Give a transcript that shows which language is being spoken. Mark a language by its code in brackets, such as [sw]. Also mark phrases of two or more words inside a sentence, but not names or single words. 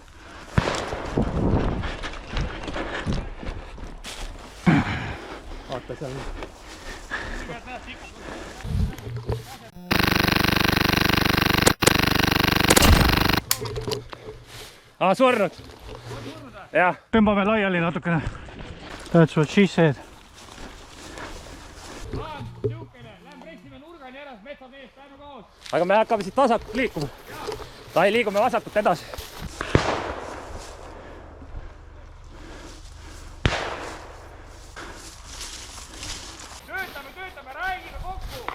[et] Vaata seal. Surnud. Jah. Tõmbame laiali natukene. [en] That's what she said. [et] Lähme pressime nurgani ära, metsad eest, lähme koos. Aga me hakkame siit vasakult liikuma. Tai liigume vasakult edasi. Töötame, räägime kokku.